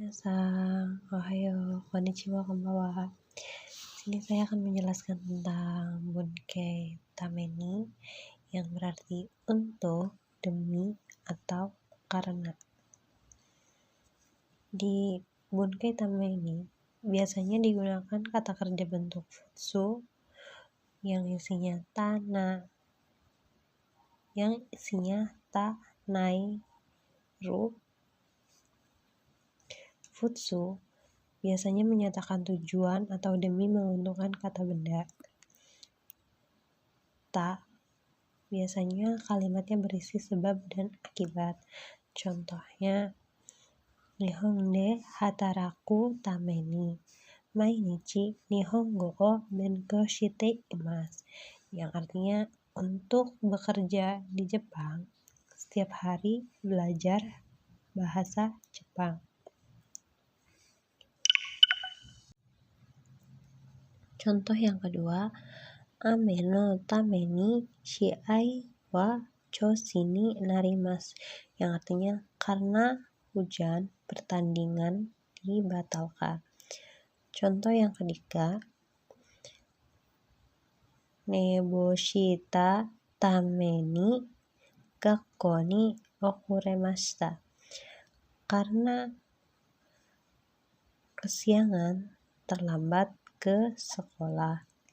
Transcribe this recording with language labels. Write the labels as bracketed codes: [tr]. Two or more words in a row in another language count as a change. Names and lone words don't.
[ja] みなさん、おはよう、こんにちは、こんばんは. [id] Sini saya akan menjelaskan tentang [ja] 文型ために [id] yang berarti untuk, demi, atau karena. Di [ja] 文型ために [id] biasanya digunakan kata kerja bentuk futsu yang isinya ta, nai, ru. Futsu biasanya menyatakan tujuan atau demi menguntungkan kata benda. Ta biasanya kalimatnya berisi sebab dan akibat. Contohnya, [ja] 日本で働くために毎日日本語を勉強しています, [id] yang artinya untuk bekerja di Jepang setiap hari belajar bahasa Jepang. Contoh yang kedua, [ja] 雨のために試合は調子になります, [id] yang artinya karena hujan pertandingan dibatalkan. Contoh yang ketiga, [ja] 寝坊したために学校に遅れました, [id] karena kesiangan terlambat ke sekolah.